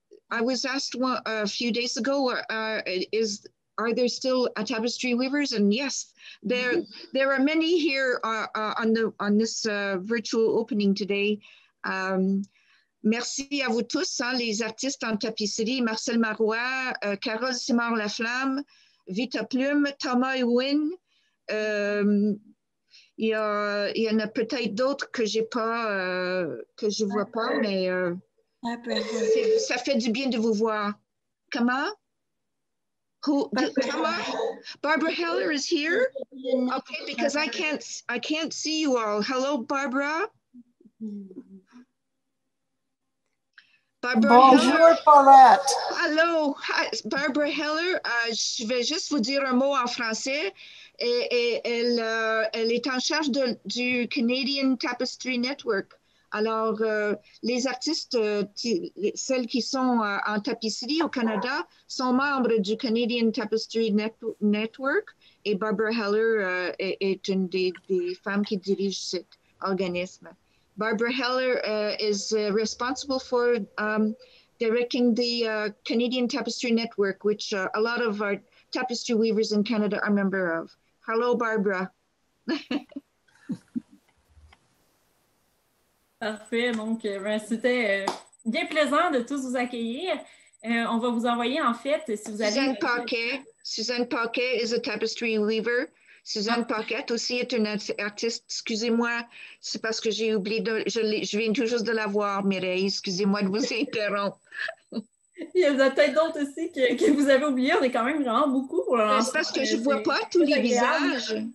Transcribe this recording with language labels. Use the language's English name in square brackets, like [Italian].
[English] I was asked a few days ago, are there still tapestry weavers? And yes, there are many here on this virtual opening today. [French] Merci à vous tous, hein, les artistes en tapisserie, Marcel Marois, Carole Simard-Laflamme, Vita Plume, Thomas Ewin. Il y en a peut-être d'autres que j'ai pas, que je vois pas, mais ça fait du bien de vous voir. Comment? [English] Thomas? Barbara Heller is here? Okay, because I can't see you all. Hello, Barbara. [French] Bonjour, Paulette. Allô, Barbara Heller. Je vais juste vous dire un mot en français. et elle est en charge du Canadian Tapestry Network. Alors, les artistes, celles qui sont en tapisserie au Canada, sont membres du Canadian Tapestry Network et Barbara Heller est une des femmes qui dirige cet organisme. [English] Barbara Heller is responsible for directing the Canadian Tapestry Network, which a lot of our tapestry weavers in Canada are member of. Hello, Barbara. [French] Parfait. Donc, c'était bien plaisant de tous vous accueillir. On va vous envoyer, en fait, si vous avez... [English] Suzanne Paquet is a tapestry weaver. [French] Suzanne Paquette aussi est une artiste. Excusez-moi, c'est parce que j'ai oublié, je viens tout juste de la voir, Mireille. Excusez-moi de vous interrompre. Il y en a peut-être d'autres aussi que vous avez oubliés. On est quand même vraiment beaucoup pour l'instant. C'est parce que je ne vois pas tous les visages.